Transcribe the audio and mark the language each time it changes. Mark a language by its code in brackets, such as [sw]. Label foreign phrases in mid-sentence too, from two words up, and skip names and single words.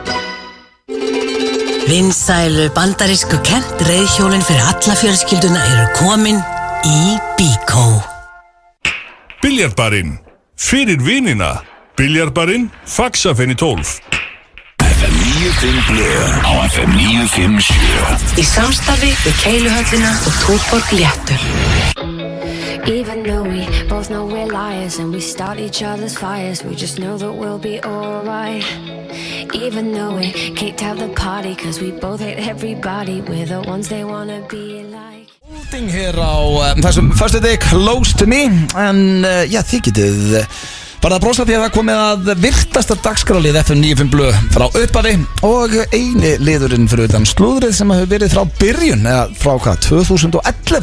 [is] Vinsælu bandarísku Kent reiðhjólin fyrir alla fjölskylduna eru komin í Bíkó. Biljardbarinn. Fyrir vinina. Biljardbarinn. Faxafenni 12. FM 95 Blöð á FM 957. Í samstarfi við Keiluhöllina og Túborg Léttur. [en] Even though we both know we're liars and we start each other's fires, we just know that we'll be alright. Even though we can't have the party cause we both hate everybody, we're the ones they wanna be like. [is] Hér á þessum föstudag, Close to Me. En já, þið getið bara að brosa því að það komið að virtasta dagskrálið FM 95 Blöð frá upphafi og eini liðurinn fyrir utan slúðrið sem hefur verið frá byrjun, eða frá hvað, 2011.